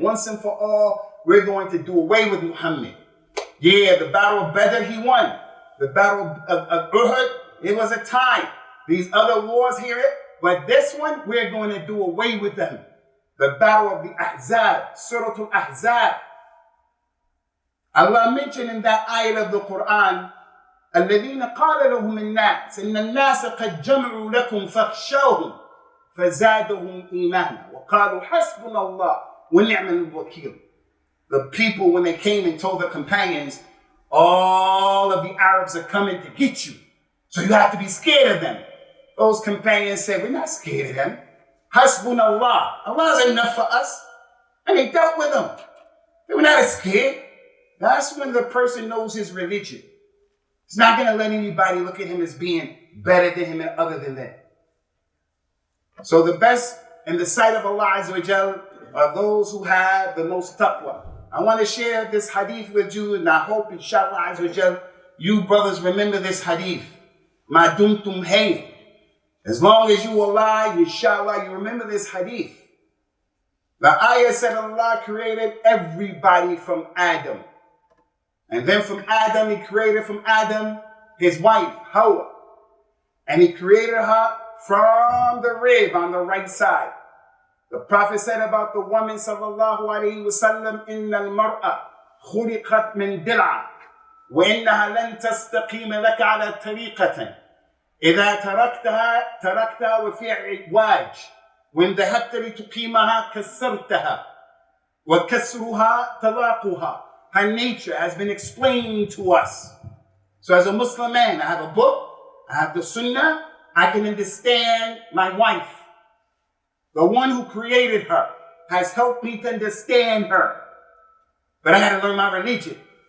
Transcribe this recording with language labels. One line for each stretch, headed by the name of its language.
English: Once and for all, we're going to do away with Muhammad. Yeah, the battle of Badr, he won. The battle of Uhud, it was a tie. These other wars here, but this one, we're going to do away with them. The battle of the Ahzab, Surah Al-Ahzab. Allah mentioned in that ayah of the Quran,
Arabic: الَّذِينَ قَالَ لَهُمُ النَّاسِ إِنَّ النَّاسَ قَدْ جَمْعُوا لَكُمْ فَاخْشَوْهُمْ فَزَادَهُمْ إِيمَانًا وَقَالُوا حَسْبُنَا اللَّهُ وَنِعْمَ الْوَكِيلُ.
English: The people, when they came and told their companions, all of the Arabs are coming to get you, so you have to be scared of them. Those companions said, we're not scared of them. Hasbuna Allah. Allah is enough for us. And they dealt with them. They were not scared. That's when the person knows his religion. He's not going to let anybody look at him as being better than him and other than that. So the best in the sight of Allah Azza wa Jal are those who have the most taqwa. I want to share this hadith with you, and I hope, inshallah Azza wa Jal, you brothers remember this hadith. Ma dumtum hayy. As long as you are alive, inshallah, you remember this hadith. The ayah said Allah created everybody from Adam. And then from Adam, he created from Adam his wife, Hawa. And he created her from the rib on the right side. The Prophet said about the woman,
Arabic: sallallahu alayhi wa sallam, إِنَّ الْمَرْأَةَ خُلِقَتْ مِنْ دِلْعَةٍ وَإِنَّهَا لَن تَسْتَقِيمَ لَكَ عَلَى طَرِيقَةٍ إذا تركتها وفي عواج وإن ذهبت لتقيمها كسرتها وكسرها طلاقها.
English: Her nature has been explained to us. So as a Muslim man, I have a book, I have the Sunnah, I can understand my wife. The one who created her has helped me to understand her. But I had to learn my religion.